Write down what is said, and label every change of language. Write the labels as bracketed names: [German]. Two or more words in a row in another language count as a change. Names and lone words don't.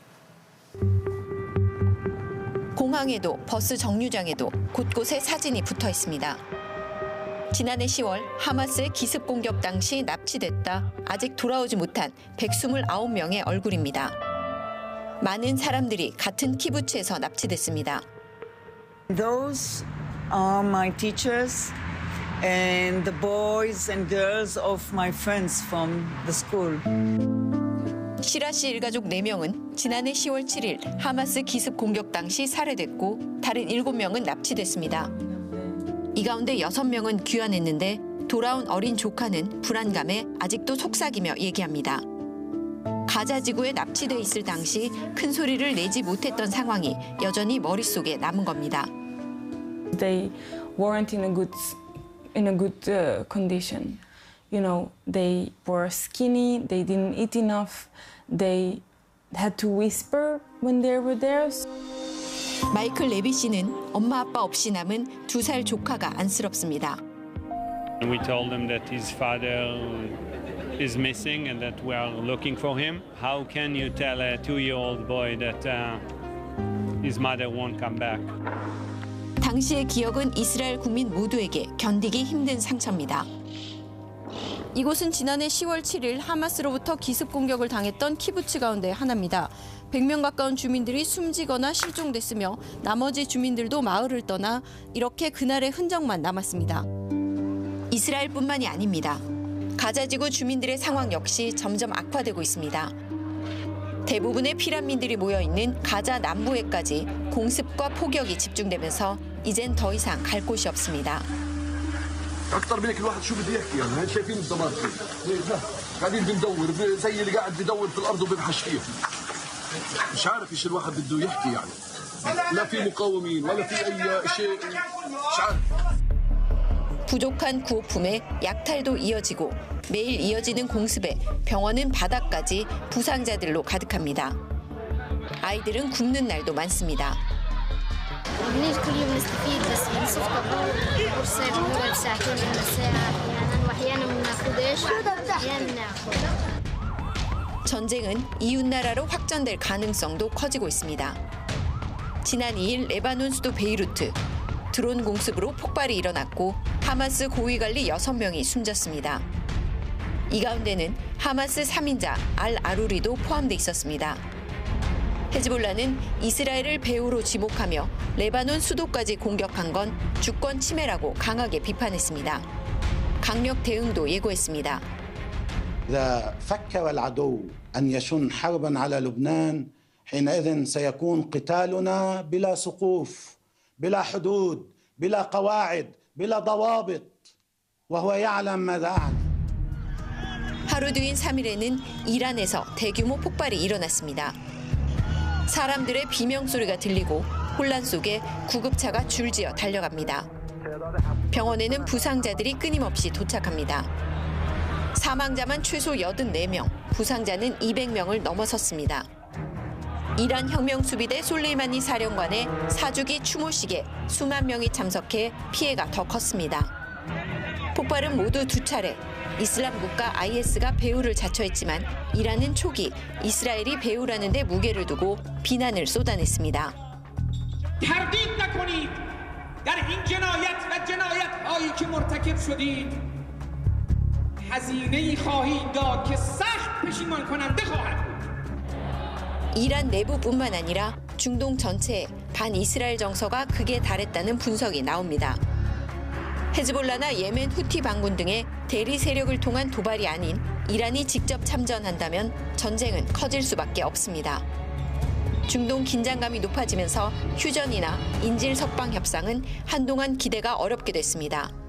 [Korean] 공항에도 버스 정류장에도 곳곳에 사진이 붙어 있습니다. 지난해 10월 하마스의 기습 공격 당시 납치됐다 아직 돌아오지 못한 129명의 얼굴입니다. 많은 사람들이 같은 키부츠에서 납치됐습니다. [English] Those are my teachers and the boys and girls of my friends from the school. [Korean] 시라 씨 일가족 4명은 지난해 10월 7일 하마스 기습 공격 당시 살해됐고 다른 7명은 납치됐습니다. 이 가운데 6명은 귀환했는데 돌아온 어린 조카는 불안감에 아직도 속삭이며 얘기합니다. 가자 지구에 납치돼 있을 당시 큰 소리를 내지 못했던 상황이 여전히 머릿속에 남은 겁니다. [English] They weren't in a good condition. You know, they were skinny, they didn't eat enough, they had to whisper when they were there. [Korean] 마이클 레비 씨는 엄마 아빠 없이 남은 2살 조카가 안쓰럽습니다. [English] We told him that his father is missing and that we are looking for him. How can you tell a 2-year-old boy that his mother won't come back? [Korean] 당시의 기억은 이스라엘 국민 모두에게 견디기 힘든 상처입니다. 이곳은 지난해 10월 7일 하마스로부터 기습 공격을 당했던 키부츠 가운데 하나입니다. 100명 가까운 주민들이 숨지거나 실종됐으며 나머지 주민들도 마을을 떠나 이렇게 그날의 흔적만 남았습니다. 이스라엘뿐만이 아닙니다. 가자지구 주민들의 상황 역시 점점 악화되고 있습니다. 대부분의 피난민들이 모여있는 가자 남부에까지 공습과 폭격이 집중되면서 이젠 더 이상 갈 곳이 없습니다. [Arabic] اكثر من هيك الواحد شو بده يحكي يعني شايفين الدمار قاعدين بندور زي اللي قاعد بدور في الارض وبنحش فيه مش عارف ايش الواحد بده يحكي يعني لا في مقاومين ولا في اي شيء مش عارف [Korean] 부족한 구호품에 약탈도 이어지고 매일 이어지는 공습에 병원은 바닥까지 부상자들로 가득합니다. 아이들은 굶는 날도 많습니다. [Arabic] ليش كل يوم نستفيد بس بنصف قرصة بنقعد ساعتين ولا ساعة أحيانا وأحيانا ما بناخدش أحيانا بناخد. [Korean] 전쟁은 이웃나라로 확전될 가능성도 커지고 있습니다. 지난 2일 레바논 수도 베이루트 드론 공습으로 폭발이 일어났고 하마스 고위관리 6명이 숨졌습니다. 이 가운데는 하마스 3인자 알 아루리도 포함돼 있었습니다. 헤즈볼라는 이스라엘을 배후로 지목하며 레바논 수도까지 공격한 건 주권 침해라고 강하게 비판했습니다. 강력 대응도 예고했습니다. [Arabic] إذا فكر العدو أن يشن حربا على لبنان حينئذ سيكون قتالنا بلا سقوف بلا حدود بلا قواعد بلا ضوابط وهو يعلم ماذا أعني. [Korean] 하루 뒤인 3일에는 이란에서 대규모 폭발이 일어났습니다. 사람들의 비명소리가 들리고 혼란 속에 구급차가 줄지어 달려갑니다. 병원에는 부상자들이 끊임없이 도착합니다. 사망자만 최소 84명, 부상자는 200명을 넘어섰습니다. 이란 혁명수비대 솔레이마니 사령관의 사주기 추모식에 수만 명이 참석해 피해가 더 컸습니다. 폭발은 모두 2차례. 이슬람 국가 IS가 배후를 자처했지만 이란은 초기 이스라엘이 배후라는 데 무게를 두고 비난을 쏟아냈습니다. [Persian] تردید نکنید در این جنایت و جنایت‌هایی که مرتکب شدید هزینه‌ای خواهید داد که سخت پشیمان کننده خواهد بود. [Korean] 이란 내부뿐만 아니라 중동 전체에 반이스라엘 정서가 극에 달했다는 분석이 나옵니다. 헤즈볼라나 예멘 후티 반군 등의 대리 세력을 통한 도발이 아닌 이란이 직접 참전한다면 전쟁은 커질 수밖에 없습니다. 중동 긴장감이 높아지면서 휴전이나 인질 석방 협상은 한동안 기대가 어렵게 됐습니다.